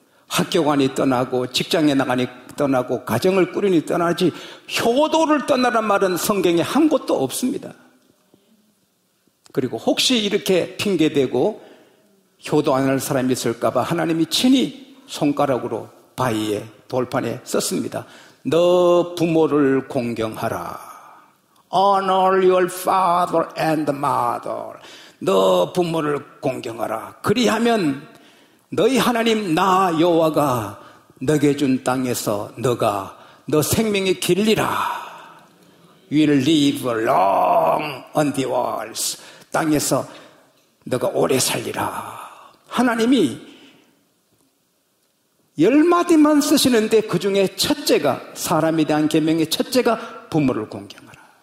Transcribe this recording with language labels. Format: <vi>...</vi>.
<ko>학교관이 떠나고 직장에 나가니 떠나고 가정을 꾸리니 떠나지 효도를 떠나란 말은 성경에 한 곳도 없습니다. 그리고 혹시 이렇게 핑계대고 효도 안 할 사람이 있을까 봐 하나님이 친히 손가락으로 바위에 돌판에 썼습니다. 너 부모를 공경하라.</ko> <en>Honor your father and mother.</en> <ko>너 부모를 공경하라. 그리하면 너희 하나님 나 여호와가 너에게 준 땅에서 너가 너 생명이 길리라.</ko> <en>Will live long on the walls.</en> <ko>땅에서 너가 오래 살리라. 하나님이 10마디만 쓰시는데 그 중에 첫째가, 사람에 대한 계명의 첫째가 부모를 공경하라.</ko>